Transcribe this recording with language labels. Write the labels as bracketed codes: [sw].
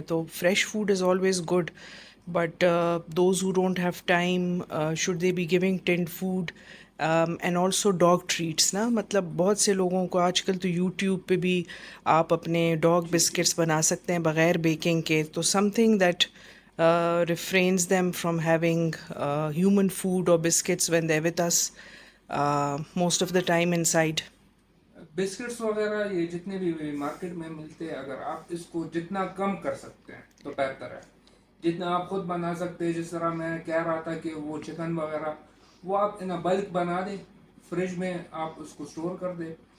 [en] تو fresh food is always good, but those who don't have time should they be giving tinned food and also dog treats نا. [ur] مطلب بہت سے لوگوں کو آج کل تو یوٹیوب پہ بھی آپ اپنے ڈاگ بسکٹس بنا سکتے ہیں بغیر بیکنگ کے. [en] تو something that refrains them from having human food or biscuits when they're with us most of the time inside. [ur] Biscuits وغیرہ یہ جتنے بھی مارکیٹ میں ملتے ہیں، اگر آپ اس کو جتنا کم کر سکتے ہیں تو بہتر ہے. جتنا آپ خود بنا سکتے ہیں، جس طرح میں کہہ رہا تھا کہ وہ چکن وغیرہ وہ آپ ان بلک بنا دیں، فریج میں آپ اس کو اسٹور کر دیں.